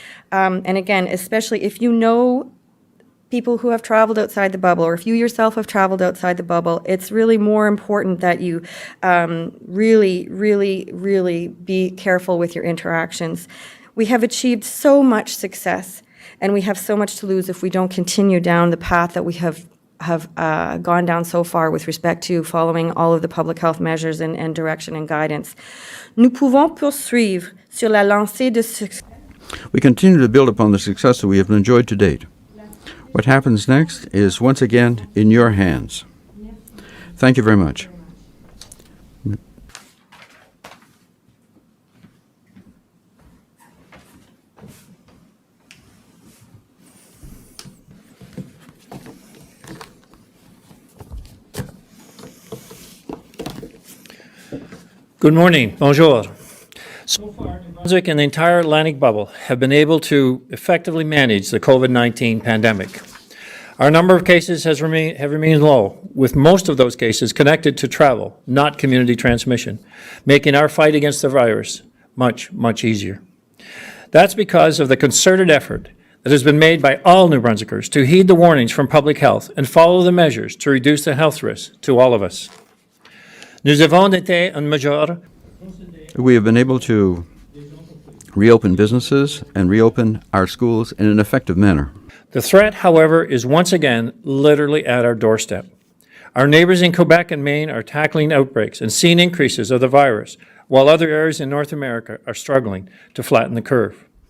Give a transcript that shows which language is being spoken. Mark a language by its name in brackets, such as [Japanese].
[English] And again, especially if you know people who have traveled outside the bubble, or if you yourself have traveled outside the bubble, it's really more important that you really be careful with your interactions. We have achieved so much success, and we have so much to lose if we don't continue down the path that we have gone down so far with respect to following all of the public health measures and direction and guidance. [French] Nous pouvons poursuivre sur la lancée de succès. [English] We continue to build upon the success that we have enjoyed to date. What happens next is once again in your hands. Thank you very much. Good morning. Bonjour. So far, New Brunswick and the entire Atlantic bubble have been able to effectively manage the COVID-19 pandemic. Our number of cases have remained low, with most of those cases connected to travel, not community transmission, making our fight against the virus much, much easier. That's because of the concerted effort that has been made by all New Brunswickers to heed the warnings from public health and follow the measures to reduce the health risks to all of us. [French] Nous avons été en mesure. [English] We have been able to reopen businesses and reopen our schools in an effective manner. The threat, however, is once again literally at our doorstep. Our neighbors in Quebec and Maine are tackling outbreaks and seeing increases of the virus, while other areas in North America are struggling to flatten the curve.